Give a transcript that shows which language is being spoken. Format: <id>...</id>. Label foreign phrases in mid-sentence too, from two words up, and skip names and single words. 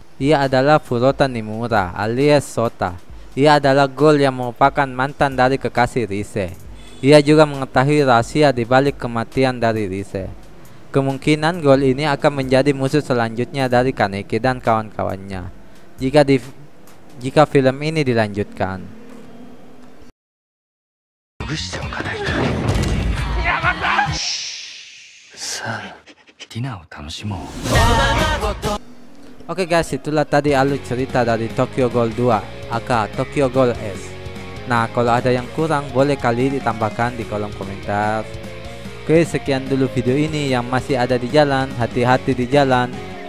<id>Ia adalah Furuta Nimura alias Sota. Ia adalah Ghoul yang merupakan mantan dari kekasih Rise. Ia juga mengetahui rahasia di balik kematian dari Rise. Kemungkinan Ghoul ini akan menjadi musuh selanjutnya dari Kaneki dan kawan-kawannya jika film ini dilanjutkan.</id> <ja>ほぐしておかないかさあディナーを楽しもう</ja> <id>Oke guys, itulah tadi alur cerita dari Tokyo Ghoul 2 aka Tokyo Ghoul S. Nah, kalau ada yang kurang boleh kali ditambahkan di kolom komentar. Oke, sekian dulu video ini. Yang masih ada di jalan, hati-hati di jalan.</id>